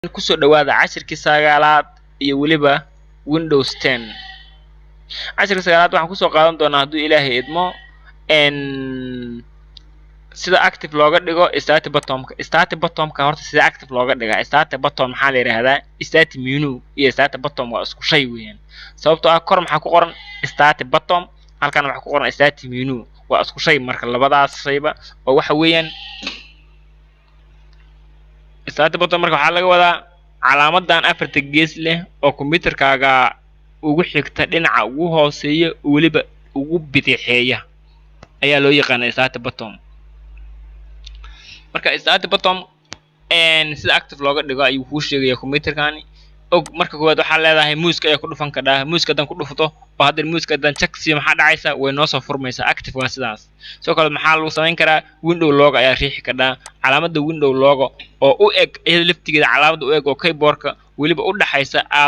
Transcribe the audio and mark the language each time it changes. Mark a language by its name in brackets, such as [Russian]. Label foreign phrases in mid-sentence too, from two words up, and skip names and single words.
[Somali] kusoo dhawaada cashirkii sagaalaad iyo weliba Windows 10 cashirka sagaalaad waxaan kusoo qaadan doonaa hadduu Ilaahay idmo sida active looga dhigo [English] start button-ka [Somali] horta sida active looga dhigaa [English] start button [Somali] maxaa la yiraahdaa [English] start menu [Somali] iyo [English] start button [Somali] waa isku shay weeyaan sababtoo ah kor maxaa ku qoran [English] start button [Somali] halkan waxaa ku qoran [English] start menu [Somali] waa isku shay marka labadaas shayba oo waxa weeyaan [English] start button [Somali] marka waxaa laga wadaa calaamadan afarta gees leh oo computerkaaga ugu xigta dhinaca ugu hooseeya waliba ugu bidixeeya ayaa loo yaqaanaa [English] start button [Somali] marka [English] start button [Somali] sida active looga dhigo ayuu kuu sheegaya computerkani og marka koowaad waxaa leedahay muuska ayaa ku dhufan kadhaa muuska hadan ku dhufto oo hadda muuska hadan check si maxaa dhacaysa way noo soo furmaysaa active waa sidaas soo kale maxaa lagu samayn karaa [English] window logo [Somali] ayaa riixi kadhaa calaamada [English] window logo [Somali] oo u eg iyada laftigeeda calaamada u eg oo keyboardka waliba u dhaxaysa alt